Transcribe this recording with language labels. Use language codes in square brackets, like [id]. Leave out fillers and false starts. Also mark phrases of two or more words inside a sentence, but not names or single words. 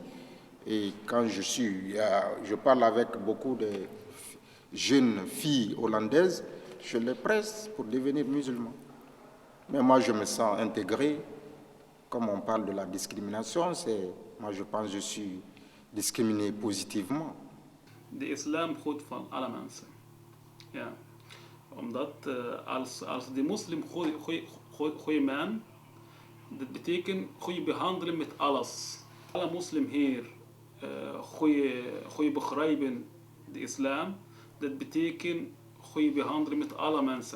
[fr] Et quand je parle avec beaucoup de jeunes filles hollandaises, je les presse pour devenir musulmans. Mais moi, je me sens intégré. Comme on parle de la discrimination, moi, je pense que je suis discriminé positivement. [nl] De islam goed van alle mensen. Ja. Omdat als de moslim goede man, dat betekent goede behandelen met alles. Alle moslim hier goede begrijpen de islam, dat betekent goede behandelen met alle mensen.